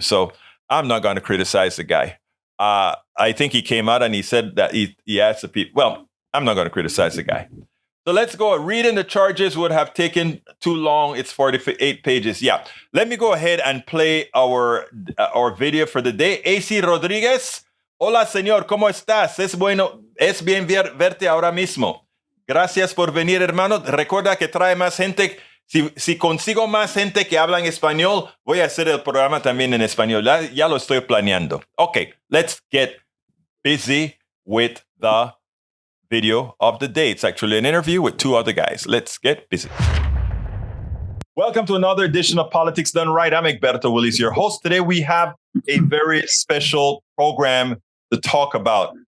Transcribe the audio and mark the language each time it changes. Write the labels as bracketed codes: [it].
[en] So I'm not going to criticize the guy. I think he came out and he said that he asked the people. Well, I'm not going to criticize the guy. So let's go. Reading the charges would have taken too long. It's 48 pages. Yeah. Let me go ahead and play our video for the day. [es] AC Rodriguez. Hola, señor. ¿Cómo estás? Es bien verte ahora mismo. Gracias por venir, hermano. Recuerda que trae más gente. Si consigo más gente que habla en español, voy a hacer el programa también en español. Ya lo estoy planeando. [en] Okay, let's get busy with the video of the day. It's actually an interview with two other guys. Let's get busy. Welcome to another edition of Politics Done Right. I'm Egberto Willis, your host. Today we have a very special program to talk about.